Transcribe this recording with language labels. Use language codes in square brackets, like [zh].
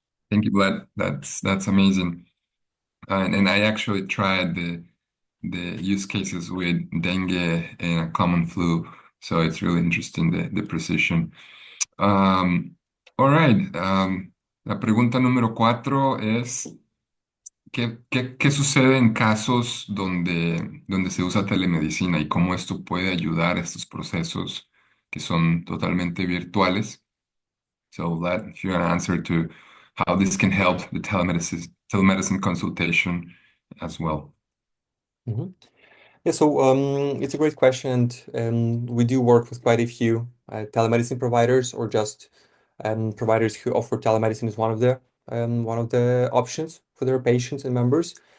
[en] Thank you, Vlad. That's amazing. And I actually tried the use cases with dengue and a common flu, so it's really interesting the precision. Um, all right. [es] La pregunta número 4 es ¿qué sucede en casos donde se usa telemedicina y cómo esto puede ayudar a estos procesos que son totalmente virtuales? [en] So Vlad, if you want to answer to how this can help the telemedicine consultation as well. Mhm. Yeah, so it's a great question, and we do work with quite a few telemedicine providers or just providers who offer telemedicine as one of the options for their patients and members.